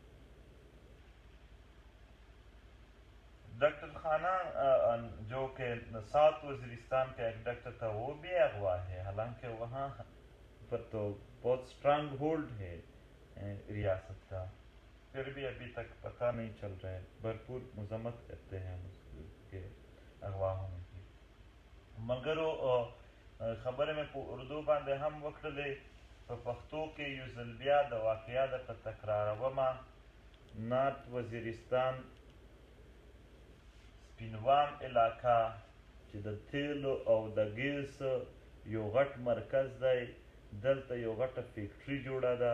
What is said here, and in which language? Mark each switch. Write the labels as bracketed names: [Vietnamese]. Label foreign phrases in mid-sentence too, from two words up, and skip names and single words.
[Urdu] ڈاکٹر خانہ جو کہ ساؤتھ وزیرستان کا ایک ڈاکٹر تھا وہ بھی اغوا ہے، حالانکہ وہاں پر تو بہت سٹرانگ ہولڈ ہے ریاست کا، پھر بھی ابھی تک پتہ نہیں چل رہا ہے. بھرپور مذمت کرتے ہیں اس کے اغوا ہونے کی. مگر وہ خبر میں [Pashto] اردو باندې هم وکړلې په پښتو کې یو ځل بیا د واقعیا د په تکرارومه. نارت وزیرستان سپینوام علاقه چې د تیلو او د ګیس یو غټ مرکز دی، دلته یو غټه فیکټري جوړه ده.